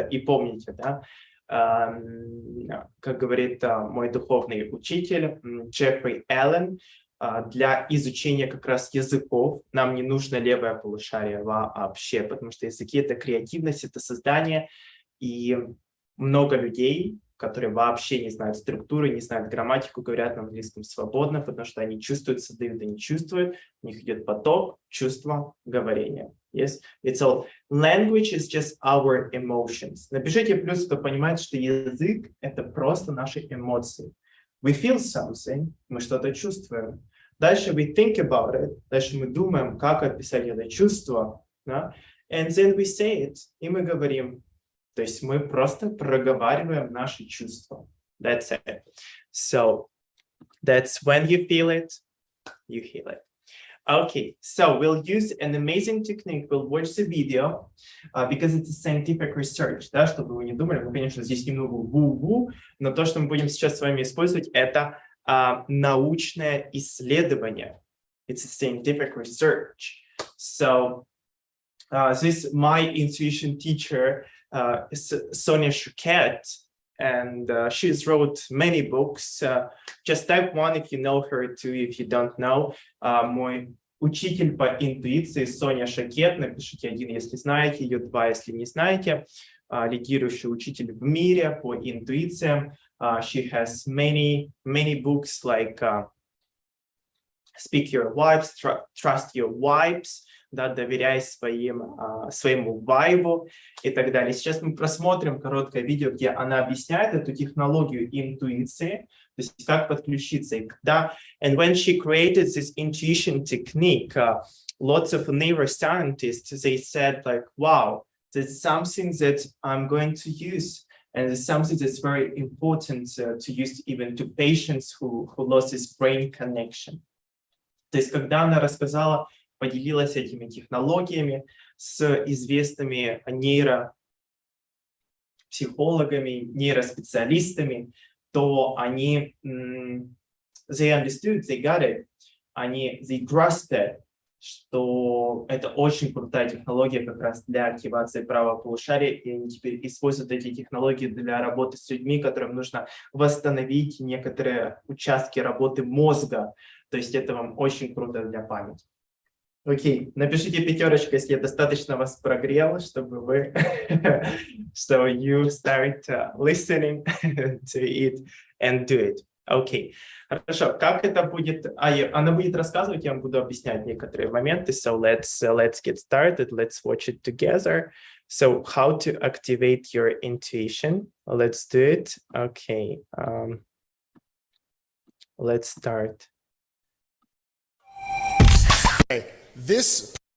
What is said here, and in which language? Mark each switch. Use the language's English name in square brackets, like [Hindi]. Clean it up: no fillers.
[Russian] И помните, да, как говорит мой духовный учитель Джеффри Аллен, для изучения как раз языков нам не нужно левое полушарие вообще, потому что языки — это креативность, это создание, и много людей, которые вообще не знают структуры, не знают грамматику, говорят на английском свободно, потому что они чувствуют, создают и не чувствуют, у них идет поток, чувство, говорение. [English] Yes, it's all. Language is just our emotions. [Russian] Напишите плюс, кто понимает, что язык — это просто наши эмоции. [English] We feel something, [Russian] мы что-то чувствуем. Дальше [English] we think about it, [Russian] дальше мы думаем, как описать это чувство, да? [English] And then we say it, [Russian] и мы говорим. То есть мы просто проговариваем наши чувства. [English] That's it. So that's when you feel it, you heal it. Okay, so we'll use an amazing technique. We'll watch the video because it's a scientific research. [Russian] Да, чтобы вы не думали, мы, конечно, здесь немного ву-ву, но то, что мы будем сейчас с вами использовать, это научное исследование. [English] It's a scientific research. So this my intuition teacher is Sonia Choquette, and she's wrote many books. Just type 1 if you know her, 2 if you don't know. [Russian] Мой учитель по интуиции Соня Choquette. Напишите 1, если знаете, ее 2, если не знаете. Лидирующий учитель в мире по интуициям. [English] She has many books like Speak Your Vibes, Trust Your Vibes. [Russian] Да, доверяй своему вайбу и так далее. Сейчас мы просмотрим короткое видео, где она объясняет эту технологию интуиции, то есть как подключиться. И когда, [English] and when she created this intuition technique, lots of neuroscientists, they said like, wow, that's something that I'm going to use. And it's something that's very important to use even to patients who lost this brain connection. [Russian] То есть когда она рассказала, поделилась этими технологиями с известными нейропсихологами, нейроспециалистами, то они, [English] they understood, they got it, they grasped it, [Russian] что это очень крутая технология как раз для активации правого полушария, и они теперь используют эти технологии для работы с людьми, которым нужно восстановить некоторые участки работы мозга. То есть это вам очень круто для памяти. Окей, напишите 5, если я достаточно вас прогрел, чтобы вы, [English] so you start listening to it and do it. [Russian] Окей. Хорошо. Как это будет? Она будет рассказывать, я вам буду объяснять некоторые моменты. [English] So let's get started. Let's watch it together. So how to activate your intuition? Let's do it. Okay. Let's start. This.